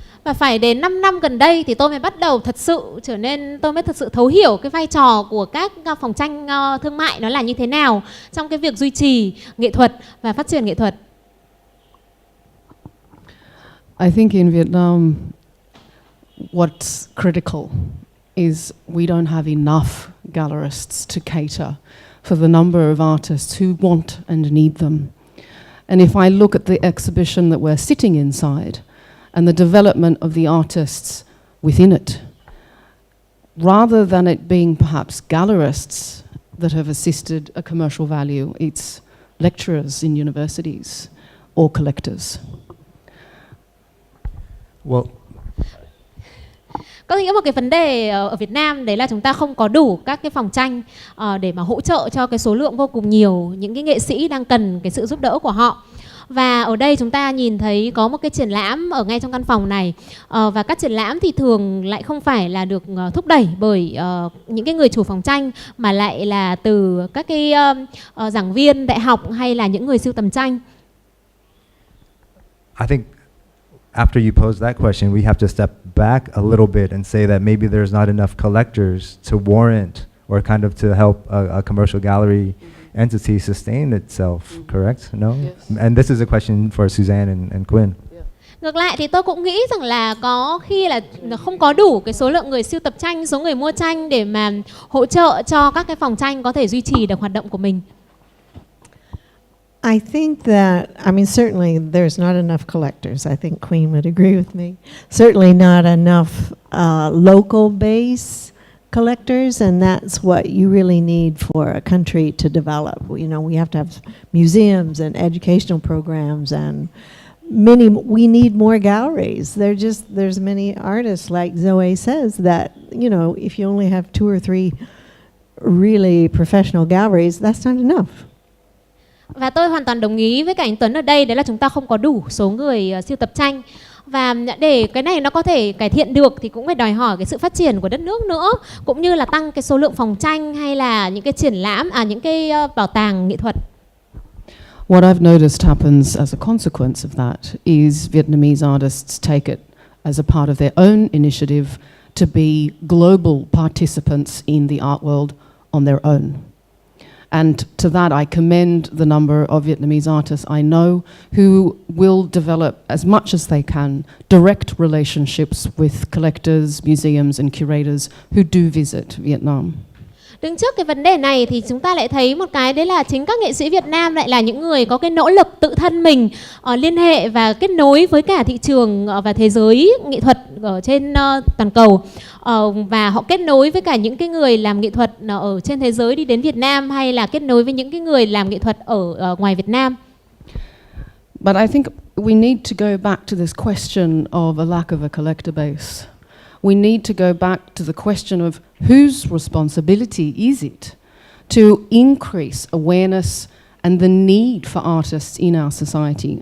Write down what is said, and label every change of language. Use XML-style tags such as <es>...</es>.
<vi>Và phải đến 5 năm gần đây thì tôi mới bắt đầu tôi mới thật sự thấu hiểu cái vai trò của các phòng tranh thương mại nó là như thế nào trong cái việc duy trì nghệ thuật và phát triển nghệ thuật.</vi> <en>I think in Vietnam, what's critical is we don't have enough gallerists to cater for the number of artists who want and need them. And if I look at the exhibition that we're sitting inside and the development of the artists within it, rather than it being perhaps gallerists that have assisted a commercial value, it's lecturers in universities or collectors. Well,</en> <vi>Có nghĩa một cái vấn đề ở Việt Nam đấy là chúng ta không có đủ các cái phòng tranh để mà hỗ trợ cho cái số lượng vô cùng nhiều những cái nghệ sĩ đang cần cái sự giúp đỡ của họ. Và ở đây chúng ta nhìn thấy có một cái triển lãm ở ngay trong căn phòng này, và các triển lãm thì thường lại không phải là được thúc đẩy bởi những cái người chủ phòng tranh, mà lại là từ các cái giảng viên đại học hay là những người sưu tầm tranh.</vi> <en>I think after you pose that question, we have to step back a little bit and say that maybe there's not enough collectors to warrant or kind of to help a commercial gallery entity sustain itself, correct? No? Yes. And this is a question for Suzanne and Quỳnh.</en> <vi>Ngược lại thì tôi cũng nghĩ rằng là có khi là không có đủ cái số lượng người sưu tập tranh, số người mua tranh để mà hỗ trợ cho các cái phòng tranh có thể duy trì được hoạt động của mình.</vi> <en>I think that, I mean, certainly there's not enough collectors. I think Queen would agree with me. Certainly not enough local base collectors, and that's what you really need for a country to develop. You know, we have to have museums and educational programs, and we need more galleries. There's many artists, like Zoe says, that, you know, if you only have 2 or 3 really professional galleries, that's not enough.</en> <vi>Và tôi hoàn toàn đồng ý với cả anh Tuấn ở đây, đấy là chúng ta không có đủ số người sưu tập tranh. Và để cái này nó có thể cải thiện được thì cũng phải đòi hỏi cái sự phát triển của đất nước nữa, cũng như là tăng cái số lượng phòng tranh hay là những cái triển lãm, những cái bảo tàng nghệ thuật.</vi> <en>What I've noticed happens as a consequence of that is Vietnamese artists take it as a part of their own initiative to be global participants in the art world on their own. And to that I commend the number of Vietnamese artists I know who will develop as much as they can direct relationships with collectors, museums and curators who do visit Vietnam.</en> <vi>Đứng trước cái vấn đề này thì chúng ta lại thấy một cái, đấy là chính các nghệ sĩ Việt Nam lại là những người có cái nỗ lực tự thân mình liên hệ và kết nối với cả thị trường và thế giới nghệ thuật ở trên toàn cầu, và họ kết nối với cả những cái người làm nghệ thuật ở trên thế giới đi đến Việt Nam, hay là kết nối với những cái người làm nghệ thuật ở ngoài Việt Nam.</vi> <en>But I think we need to go back to this question of a lack of a collector base. We need to go back to the question of whose responsibility is it to increase awareness and the need for artists in our society.</en>